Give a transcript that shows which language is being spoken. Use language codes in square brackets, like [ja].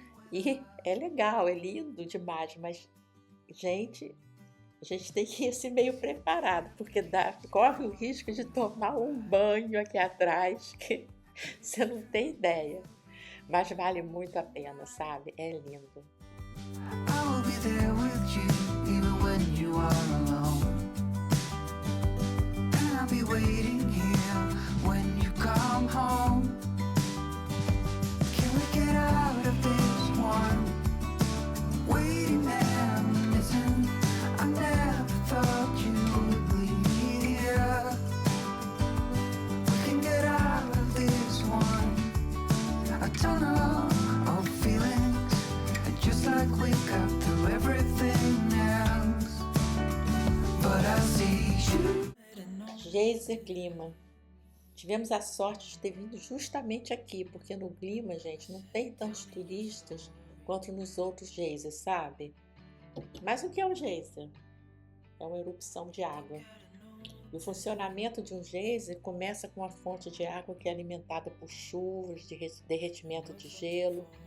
[pt] E é legal, é lindo demais, mas, gente, a gente tem que ir assim meio preparado, porque corre o risco de tomar um banho aqui atrás, que você não tem ideia. Mas vale muito a pena, sabe? É lindo. [en] I'll be there with you, even when you are alone. And I'll be waiting here when you come home. Can we get out of this one? Waiting there, listen. I never thought you would leave me here. We can get out of this one. A tunnel of feelings, and just like we got through everything else. But I see you. [pt] Geyser Glima. Tivemos a sorte de ter vindo justamente aqui, porque no Glima, gente, não tem tantos turistas quanto nos outros geysers, sabe? Mas o que é um geyser? É uma erupção de água. E o funcionamento de um geyser começa com uma fonte de água que é alimentada por chuvas, de derretimento de gelo.